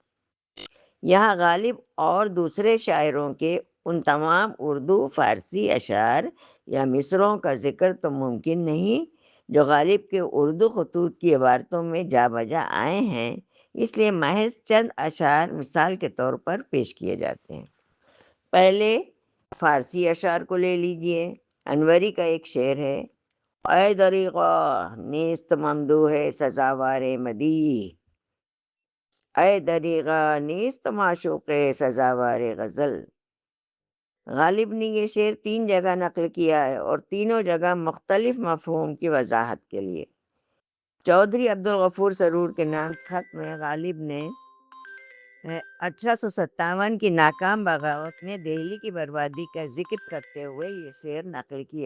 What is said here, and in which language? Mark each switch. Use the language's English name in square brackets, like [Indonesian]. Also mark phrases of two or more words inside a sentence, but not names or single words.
[Urdu] یہاں غالب اور دوسرے شاعروں کے ان تمام اردو فارسی اشعار یا مصرعوں کا ذکر تو ممکن نہیں جو غالب کے اردو خطوط کی عبارتوں میں جا بجا آئے ہیں، اس لیے محض چند اشعار مثال کے طور پر پیش کیے جاتے ہیں۔ پہلے فارسی اشعار کو لے لیجئے۔ انوری کا ایک شعر ہے: [Persian] اے دریغا نیست ممدوح سزاوار مدیح، اے دریغا نیست معشوق سزاوار غزل۔ [Urdu] غالب نے یہ شعر 3 جگہ نقل کیا ہے اور تینوں جگہ مختلف مفہوم کی وضاحت کے لیے۔ چودھری عبدالغفور سرور کے نام خط میں غالب نے 1857 کی ناکام بغاوت میں دہلی کی بربادی کا ذکر کرتے ہوئے یہ شعر نقل کیا۔